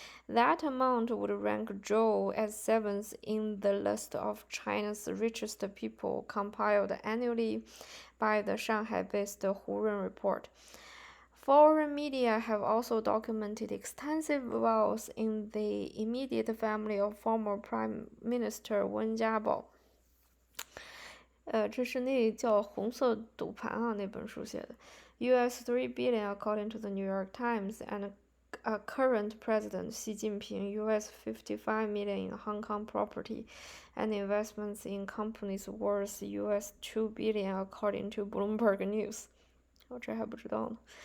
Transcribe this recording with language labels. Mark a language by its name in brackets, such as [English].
[English] That amount would rank Zhou as seventh in the list of China's richest people compiled annually by the Shanghai-based Hurun Report. Foreign media have also documented extensive wealth in the immediate family of former Prime Minister Wen Jiabao. [Chinese] 这是那叫红色赌盘啊，那本书写的。 [English] US 3 billion according to the New York Times, and current president Xi Jinping US 55 million in Hong Kong property and investments in companies worth US 2 billion according to Bloomberg News. [Chinese] 这还不知道呢。